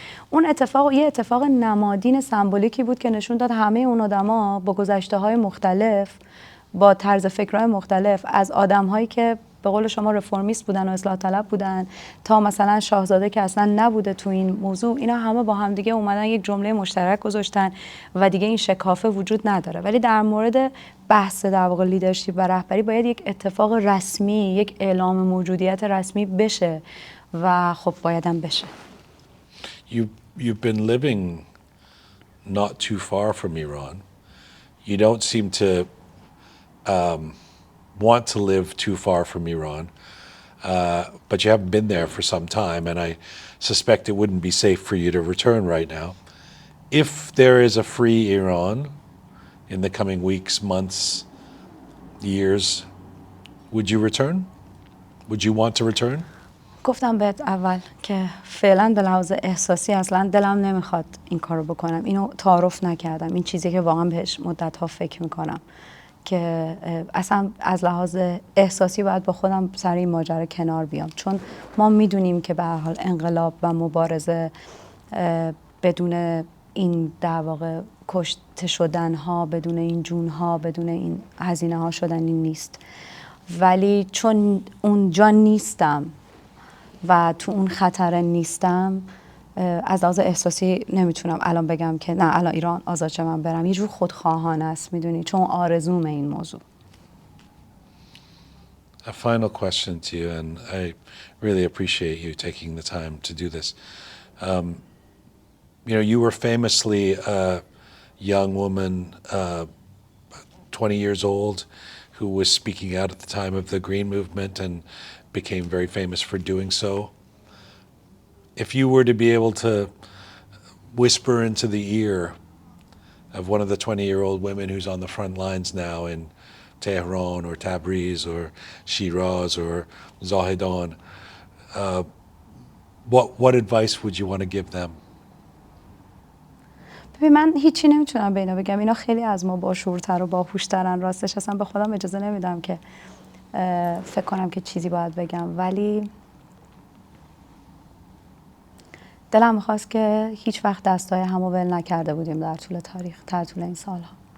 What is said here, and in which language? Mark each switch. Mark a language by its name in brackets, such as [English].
[Persian] اون اتفاق یه اتفاق نمادین سمبولیکی بود که نشون داد همه اون آدما با گذشته‌های مختلف، با طرز فکرهای مختلف، از آدم‌هایی که به قول شما رفرمیست بودن و اصلاح طلب بودن تا مثلا شاهزاده که اصلا نبوده تو این موضوع، اینا همه با هم دیگه اومدن یک جمله مشترک گذاشتن و دیگه این شکافه وجود نداره. ولی در مورد بحث در واقع لیدرشپ و رهبری باید یک اتفاق رسمی، یک اعلام موجودیت رسمی بشه و خب بایدم بشه. [English] You've been living not too far from Iran. You don't seem to want to live too far from Iran, but you haven't been there for some time, and I suspect it wouldn't be safe for you to return right now. If there is a free Iran in the coming weeks, months, years, would you return? Would you want to return? [Persian] گفتم بهت اول که فعلا به لحاظ احساسی اصلا دلم نمیخواد این کارو بکنم. اینو تعارف نکردم. این چیزی که واقعا بهش مدت‌ها فکر میکنم که اصلا از لحاظ احساسی باید با خودم سر این ماجرا کنار بیام، چون ما میدونیم که به هر حال انقلاب و مبارزه بدون این در واقع کشته شدن ها، بدون این جون ها، بدون این هزینه ها شدنی نیست. ولی چون اونجا نیستم و تو اون خطر نیستم، از لحاظ احساسی نمیتونم الان بگم که نه الان ایران آزاد شه من برم. یه جور خودخواهانه است، میدونی، چون آرزوم این موضوع. [English] A final question to you, and I really appreciate you taking the time to do this. You were famously a young woman, 20 years old, who was speaking out at the time of the Green Movement and became very famous for doing so. If you were to be able to whisper into the ear of one of the 20-year-old women who's on the front lines now in Tehran or Tabriz or Shiraz or Zahedan, what advice would you want to give them? [Persian] ببین من هیچی نمیتونم به اینا بگم. اینا خیلی از ما باشعورتر و باهوشترن. راستش اصلا به خودم اجازه نمیدم که فکر کنم که چیزی باید بگم، ولی دلم میخواست که هیچ وقت دستای همو ول نکرده بودیم در طول تاریخ، در طول این سالها.